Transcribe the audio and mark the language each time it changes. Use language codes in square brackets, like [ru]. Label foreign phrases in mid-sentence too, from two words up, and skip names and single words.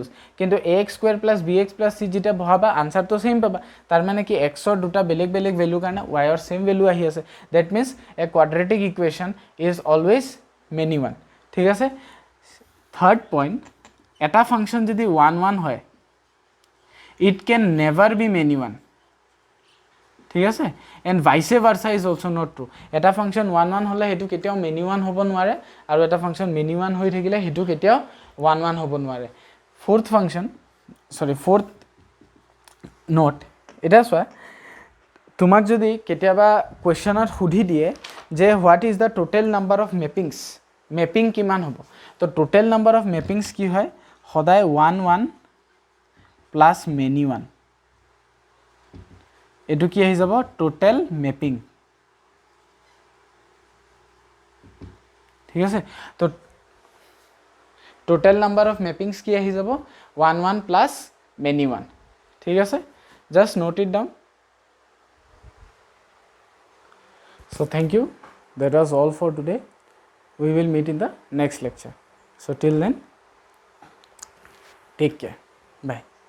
[as] কিন্তু [en] ax square plus bx plus c [as] যেটা বহাবা আনসার তো সেম পাবা তাৰ মানে কি x ৰ দুটা বেলেগ বেলেগ ভ্যালু কাৰণে y ৰ সেম ভ্যালু আহি আছে [en] that means a quadratic equation is always many one [as] ঠিক আছে [en] third point [as] এটা ফাংশন যদি 1 1 হয় [en] it can never be many one [as] ঠিক আছে [en] and vice versa is also not true [as] এটা ফাংশন 1 1 হলে হেতু কেতিয়াও [en] many one [as] হ'ব নোৱাৰে আৰু এটা ফাংশন [en] many one [as] হৈ থাকিলে হেতু কেতিয়াও 1 1 হ'ব নোৱাৰে [en] fourth note [as] এটা সোয়া তোমাক যদি কেতিয়াবা কোৱেশ্চনত সুধি দিয়ে যে [en] what is the total number of mappings [as] mapping কিমান হ'ব তো [en] total number of mappings [as] কি হয় সদায় 1 1 [en] plus many one [as] এটো কি আহি যাব [en] total mapping [as] ঠিক আছে তো [en] total number of mappings [as] কি আহি যাব 1 1 [en] plus many one [as] ঠিক আছে [en] just note it down so thank you that was all for today we will meet in the next lecture so till then take care bye